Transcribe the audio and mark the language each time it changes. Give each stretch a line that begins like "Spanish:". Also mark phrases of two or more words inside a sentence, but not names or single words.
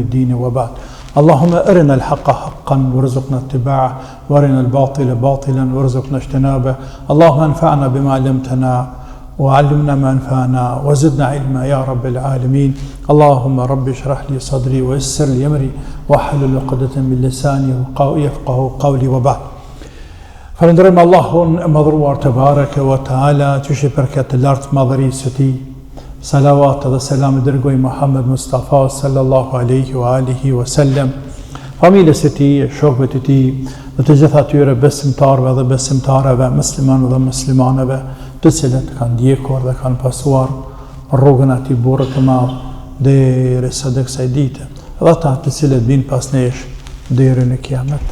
Arabic: الدين وبعد اللهم أرنا الحق حقا وارزقنا اتباعه وارنا الباطل باطلا وارزقنا اجتنابه اللهم انفعنا بما علمتنا وعلمنا ما ينفعنا وزدنا علما يا رب العالمين اللهم رب اشرح لي صدري ويسر لي أمري واحلل عقدة من لساني يفقهوا قولي وبعد
Albanian: Falënderojmë Allahun e madhruar
Arabic: تبارك وتعالى,
Albanian: që shi për këtë lartë madhërisë së tij. Salavat dhe selam i dërgoj Muhammed Mustafa
Arabic: صلى الله عليه وعلى آله وسلم,
Albanian: familjes së tij, shokëve të tij, dhe të gjithë atyre besimtarëve dhe besimtareve, muslimanëve dhe muslimaneve, të cilët kanë ndjekur dhe kanë pasuar rrugën e atij burri të madh derisa të kësaj dite, dhe ata të cilët vinë pas nesh deri në kiamet.